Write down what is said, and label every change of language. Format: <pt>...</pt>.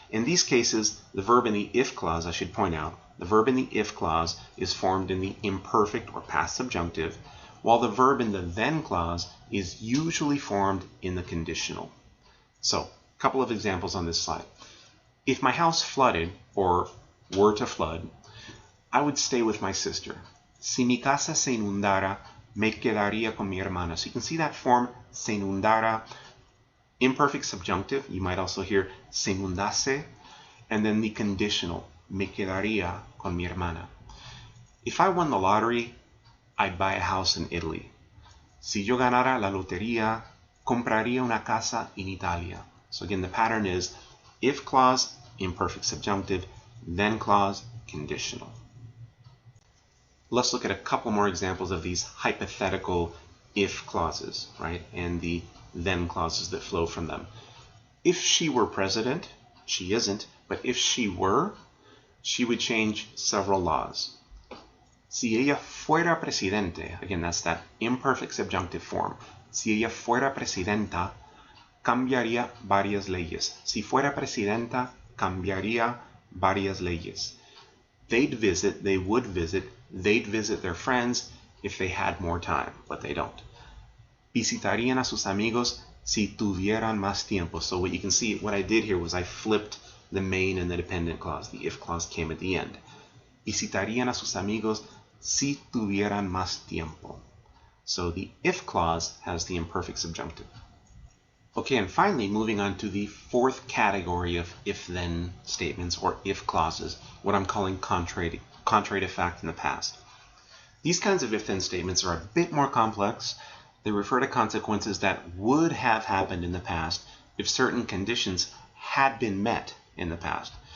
<en>In these cases, the verb in the if clause, I should point out, the verb in the if clause is formed in the imperfect or past subjunctive, while the verb in the then clause is usually formed in the conditional. So, a couple of examples on this slide. If my house flooded, or were to flood, I would stay with my sister.</en> <es>Si mi casa se inundara, me quedaría con mi hermana.</es> <en>So you can see that form,</en> <es>se inundara,</es> <en>imperfect subjunctive. You might also hear</en> <es>se inundase,</es> <en>and then the conditional,</en> <es>me quedaría con mi hermana.</es> <en>If I won the lottery, I'd buy a house in Italy.</en> <es>Si yo ganara la lotería, compraría una casa en Italia.</es> <en>So again, the pattern is if clause, imperfect subjunctive, then clause, conditional. Let's look at a couple more examples of these hypothetical if clauses, right? And the then clauses that flow from them. If she were president, she isn't, but if she were, she would change several laws.</en> <es>Si ella fuera presidente,</es> <en>again, that's that imperfect subjunctive form.</en> <es>Si ella fuera presidenta, cambiaría varias leyes. Si fuera presidenta, cambiaría varias leyes.</es> <en>They'd visit, they would visit, they'd visit their friends if they had more time, but they don't.</en> <es>Visitarían a sus amigos si tuvieran más tiempo.</es> <en>So what you can see, what I did here was I flipped the main and the dependent clause. The if clause came at the end.</en> <es>Visitarían a sus amigos si tuvieran más tiempo.</es> <en>So the if clause has the imperfect subjunctive. Okay, and finally, moving on to the fourth category of if-then statements or if clauses, what I'm calling contrary to fact in the past. These kinds of if-then statements are a bit more complex. They refer to consequences that would have happened in the past if certain conditions had been met in the past.</en>